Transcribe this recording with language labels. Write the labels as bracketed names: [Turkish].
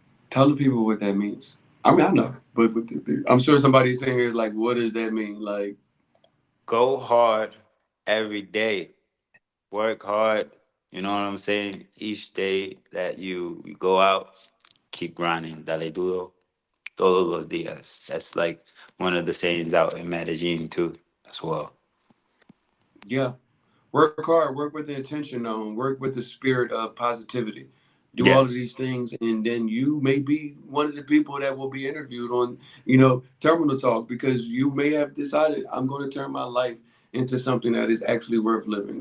[English] Tell the people what that means. I mean, I know, but I'm sure somebody saying here is like, what does that mean? Like, Go hard every day. Work hard. You know what I'm saying? Each day that you go out, keep grinding. [Spanish] Dale duro todos los días. [English] That's like one of the sayings out in Medellín too, as well. yeah, work hard, work with the intention on, work with the spirit of positivity. Do all of Yes. these things, and then you may be one of the people that will be interviewed on, Terminal Talk, because you may have decided I'm going to turn my life into something that is actually worth living.